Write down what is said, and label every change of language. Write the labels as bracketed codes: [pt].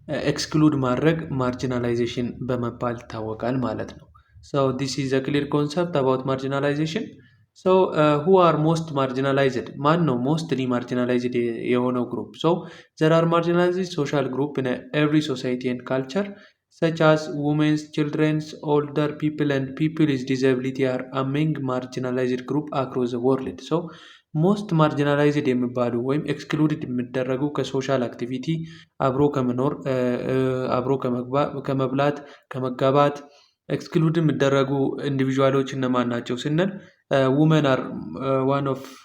[am] ኤክስክሉድ ማድረግ ማርጂናላይዜሽን በመባል ይታወቃል ማለት ነው። [en] So this is a clear concept about marginalization. So who are most marginalized? [am] ማን ነው mostly marginalized የሆነው group? [en] So there are marginalized social group in every society and culture such as women, children, older people and people with disability are among marginalized group across the world. [am] So ሞስት ማርጂናላይዝድ የሚባሉ ወይም ኤክስክሉድድ የሚደረጉ ከሶሻል አክቲቪቲ አብሮ ከመኖር አብሮ ከመብላት ከመጋባት ኤክስክሉድ የሚደረጉ ኢንዲቪዥዋሎች እነማን ናቸው ስንል [en] ውመን አር ዋን ኦፍ